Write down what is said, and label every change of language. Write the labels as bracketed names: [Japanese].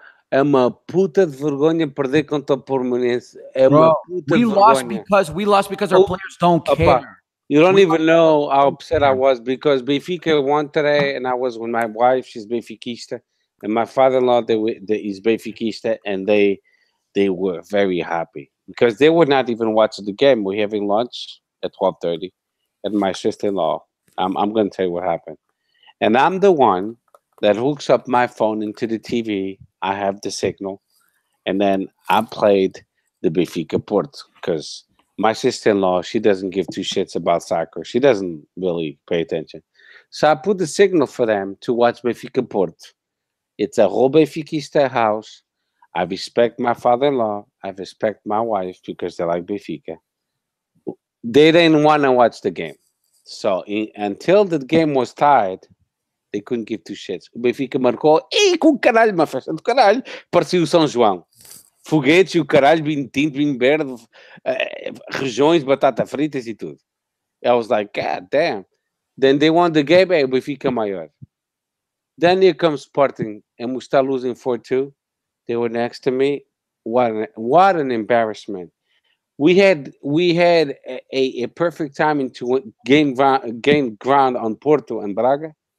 [Portuguese] É uma puta de vergonha perder contra o Portimonense. [English] We lost because our players don't care. You don't even know how upset I was because Benfica won today, and I was with my wife. She's Benfiquista, and my father-in-law is Benfiquista, and they were very happy because they were not even watching the game. We're having lunch at 12:30, and my sister-in-law. I'm going to tell you what happened, and I'm the one that hooks up my phone into the TV. I have the signal, and then I played the Benfica Porto because my sister-in-law, she doesn't give two shits about soccer. She doesn't really pay attention. So I put the signal for them to watch Benfica Porto. It's a whole Benfiquista house. I respect my father-in-law. I respect my wife because they like Benfica. They didn't want to watch the game. So until the game was tied, they couldn't give two shits. [Portuguese] O Benfica marcou, com caralho, uma festa do caralho, parecia o São João. Foguetes e o caralho, vinho tinto, vinho verde, regiões, batata fritas e tudo. [English] I was like, God damn. Then they won the game, [Portuguese] o Benfica maior. [English] Then here comes Sporting, and we start losing 4-2. They were next to me. What an embarrassment. We had a perfect timing to gain ground on Porto and Braga.